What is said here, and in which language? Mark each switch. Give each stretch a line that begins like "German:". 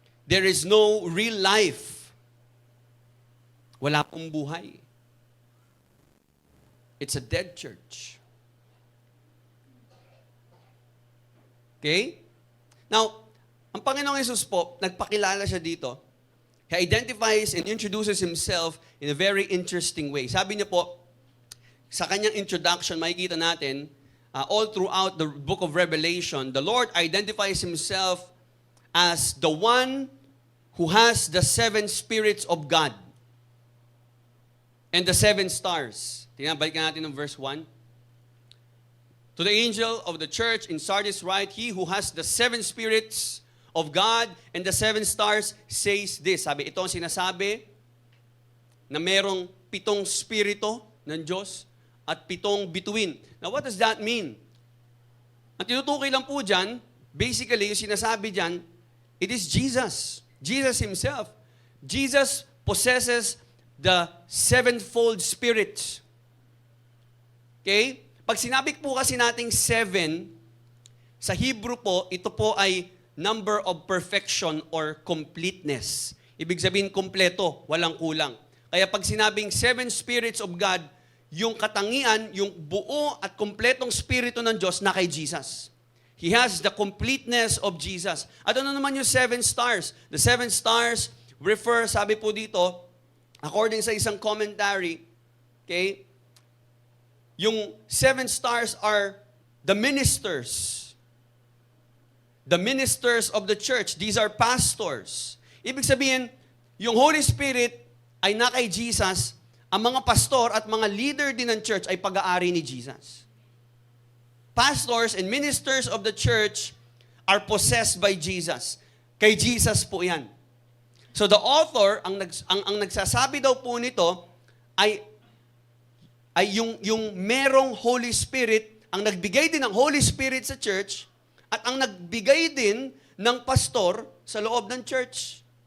English: there is no real life.
Filipino: Wala pong buhay.
English: It's a dead church. Okay?
Filipino: Now, ang Panginoong Yesus po, nagpakilala siya dito.
English: He identifies and introduces himself in a very interesting way.
Filipino: Sabi niya po, sa kanyang introduction, makikita natin,
English: all throughout the book of Revelation, the Lord identifies himself as the one who has the 7 spirits of God and the 7 stars.
Filipino: Tingnan, balikan natin ng verse 1.
English: To the angel of the church in Sardis write, he who has the 7 spirits of God and the 7 stars says this.
Filipino: Sabi, ito ang sinasabi na merong 7 spirito ng Diyos at 7 bituin.
English: Now, what does that mean?
Filipino: Ang tinutukoy lang po dyan, basically, yung sinasabi dyan,
English: it is Jesus. Jesus himself. Jesus possesses the 7-fold spirit. Okay?
Filipino: Pag sinabi po kasi nating 7, sa Hebrew po, ito po ay number of perfection or completeness. Ibig sabihin, kompleto, walang kulang. Kaya pag sinabing 7 spirits of God, yung katangian, yung buo at kompletong spirito ng Diyos na kay Jesus.
English: He has the completeness of Jesus.
Filipino: At ano naman yung 7 stars?
English: The 7 stars refer,
Filipino: sabi po dito,
English: according sa isang commentary, okay, yung 7 stars are the ministers. The ministers of the church. These are pastors.
Filipino: Ibig sabihin, yung Holy Spirit ay na kay Jesus, ang mga pastor at mga leader din ng church ay pag-aari ni Jesus.
English: Pastors and ministers of the church are possessed by Jesus.
Filipino: Kay Jesus po yan.
English: So the author,
Filipino: ang nagsasabi daw po nito, ay yung merong Holy Spirit, ang nagbigay din ng Holy Spirit sa church, at ang nagbigay din ng pastor sa loob ng church.